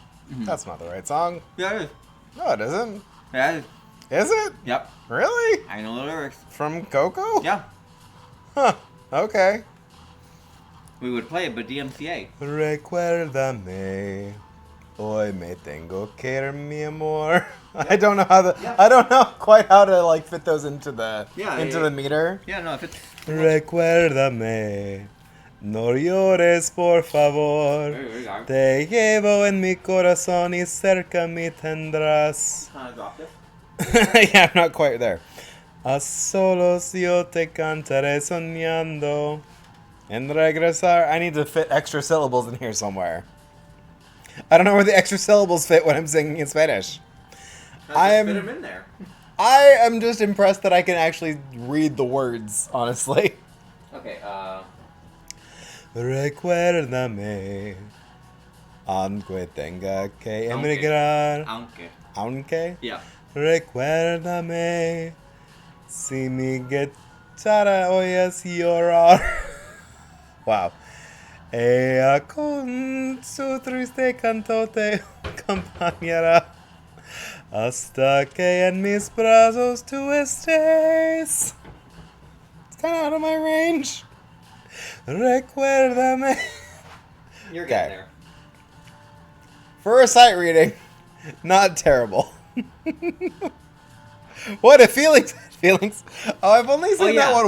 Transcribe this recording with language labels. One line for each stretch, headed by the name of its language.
English: That's not the right song. Yeah, it is. No, it isn't. Yeah, it Is it? is. Yep. Really? I know the lyrics. From Coco? Yeah. Huh. Okay. We would play it, but DMCA.
Spanish: Recuérdame. Hoy me tengo que ir, mi amor.
English: I don't know how I don't know quite how to like fit those into the the meter. Yeah, no, if it's...
Spanish: Recuérdame. No llores, por favor.
English: There you go.
Spanish: Te llevo en mi corazón y cerca me tendrás.
English: Kind of dropped it. Yeah, I'm not quite there.
Spanish: A solos yo te cantaré soñando. En regresar.
English: I need to fit extra syllables in here somewhere. I don't know where the extra syllables fit when I'm singing in Spanish. Fit them in there. I am just impressed that I can actually read the words, honestly. Okay,
Spanish: Recuérdame, aunque tenga que emigrar. Aunque.
English: Yeah.
Spanish: Recuérdame, si mi guitarra oyes llorar. Wow. Ella con su triste canto te acompañará hasta que en mis brazos tú estés.
English: It's kind of out of my range.
Spanish: Recuérdame.
English: You're Okay. getting there. For a sight reading, not terrible. What if feelings? Feelings? Oh, I've only seen that one